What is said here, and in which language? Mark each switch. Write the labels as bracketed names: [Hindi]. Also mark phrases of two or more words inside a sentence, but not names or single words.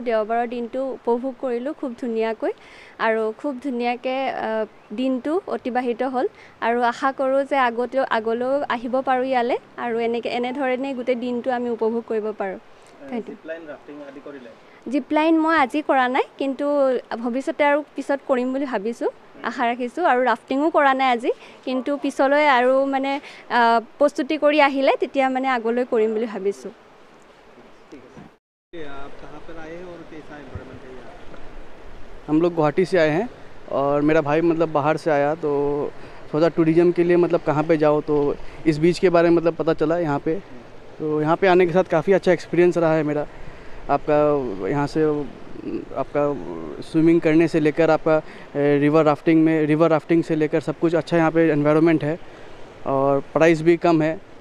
[Assamese] দেওবাৰৰ দিনটো উপভোগ কৰিলোঁ খুব ধুনীয়াকৈ আৰু খুব ধুনীয়াকৈ দিনটো অতিবাহিত হ'ল আৰু আশা কৰোঁ যে আগলৈও আহিব পাৰোঁ ইয়ালৈ আৰু এনেধৰণে গোটেই দিনটো আমি উপভোগ কৰিব পাৰোঁ। [English] zip line [Assamese] মই আজি কৰা নাই, কিন্তু ভৱিষ্যতে আৰু পিছত কৰিম বুলি ভাবিছোঁ, আশা ৰাখিছোঁ। আৰু ৰাফটিঙো কৰা নাই আজি, কিন্তু পিছলৈ আৰু মানে প্ৰস্তুতি কৰি আহিলে তেতিয়া মানে আগলৈ কৰিম বুলি ভাবিছোঁ। [Hindi] हम लोग गुवाहाटी से आए हैं और मेरा भाई मतलब बाहर से आया, तो सोचा टूरिज़म के लिए मतलब कहाँ पे जाओ, तो इस बीच के बारे में मतलब पता चला यहाँ पे। तो यहाँ पे आने के साथ काफ़ी अच्छा एक्सपीरियंस रहा है मेरा। आपका यहाँ से आपका स्विमिंग करने से लेकर आपका [English] river rafting [Hindi] से लेकर सब कुछ अच्छा यहाँ पे एनवायरनमेंट है और प्राइस भी कम है।